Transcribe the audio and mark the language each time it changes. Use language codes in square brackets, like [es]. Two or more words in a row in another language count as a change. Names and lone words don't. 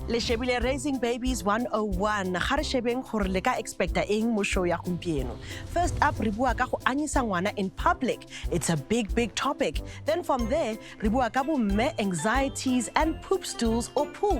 [tn] Le shebile Raising Babies 101. Ga re shebeng gore le ka expecta eng mo show ya gompieno. [en] First up, [tn] re bua ka go anyisa ngwana [en] in public. It's a big topic. Then from there, [tn] re bua ka bomme, [en] anxieties and poop stools or poop.